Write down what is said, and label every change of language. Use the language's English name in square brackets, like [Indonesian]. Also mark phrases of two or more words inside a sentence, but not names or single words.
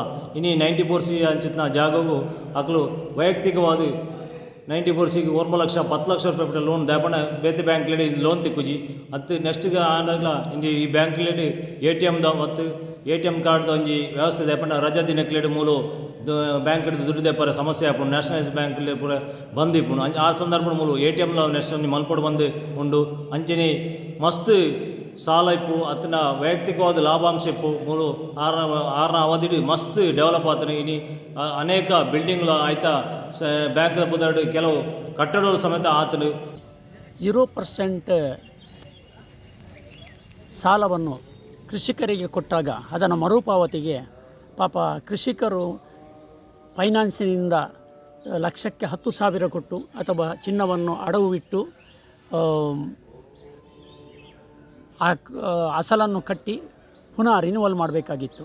[Tulu] ಇನ್ನು 94C ಅಂಚಿತ್ನ ಜಾಗವು ಅಕ್ಲು ವೈಯಕ್ತಿಕವಾದ 94Cಗೆ 1 ಲಕ್ಷ 10 ಲಕ್ಷ ರೂಪಾಯಿ ಲೋನ್ ದಾಪಣ ಬೇತೆ ಬ್ಯಾಂಕ್ಲೇಡಿ ಲೋನ್ ತಿಕ್ಕುಜಿ ಅತ್ತು ನೆಕ್ಸ್ಟ್ಗೆ ಆಂಡಲ ಇಂಜಿ ಈ ಬ್ಯಾಂಕ್ಲೇಡಿ ATMದ ಮತ್ತು ATM ಕಾರ್ಡ್ದ ಒಂಜಿ ವ್ಯವಸ್ಥೆ ದಾಪಣ ರಜಾ ದಿನಕ್ಲೇಡಿ ಮೂಲು ಬ್ಯಾಂಕ್ ಹಿಡಿದು ದುಡ್ಡು ದೇಪಾರ ಸಮಸ್ಯೆ ಆಪುಂಡು. ನ್ಯಾಷನಲೈಸ್ ಬ್ಯಾಂಕ್ಲಿ ಪೂರ ಬಂದಿಪ್ಪುಂಡು ಆ ಸಂದರ್ಭ ಮೂಲು ATMಲ ನೆಕ್ಸ್ಟ್ ಮಲ್ಪಡು ಬಂದು ಉಂಡು ಅಂಚನೆ ಮಸ್ತ್ ಸಾಲ ಇಪ್ಪು ಅತನ ವೈಯಕ್ತಿಕವಾದ ಲಾಭಾಂಶ ಇಪ್ಪು ಮೂಲು ಆರನ ಅವಧಿ ಮಸ್ತ್ ಡೆವಲಪ್ ಆತನು. ಇನಿ ಅನೇಕ ಬಿಲ್ಡಿಂಗ್ಲು ಆಯ್ತಾ ಬ್ಯಾಂಕ್ ಬುದಾಡು ಕೆಲವು ಕಟ್ಟಡಗಳು ಸಮೇತ ಆತನು. [Kannada] 0% ಸಾಲವನ್ನು ಕೃಷಿಕರಿಗೆ ಕೊಟ್ಟಾಗ ಅದನ್ನು ಮರುಪಾವತಿಗೆ ಪಾಪ ಕೃಷಿಕರು ಫೈನಾನ್ಸಿನಿಂದ ಲಕ್ಷಕ್ಕೆ 10,000 ಕೊಟ್ಟು ಅಥವಾ ಚಿನ್ನವನ್ನು ಅಡವು ಇಟ್ಟು ಅಸಲನ್ನು ಕಟ್ಟಿ ಪುನಃ ರಿನ್ಯೂವಲ್ ಮಾಡಬೇಕಾಗಿತ್ತು.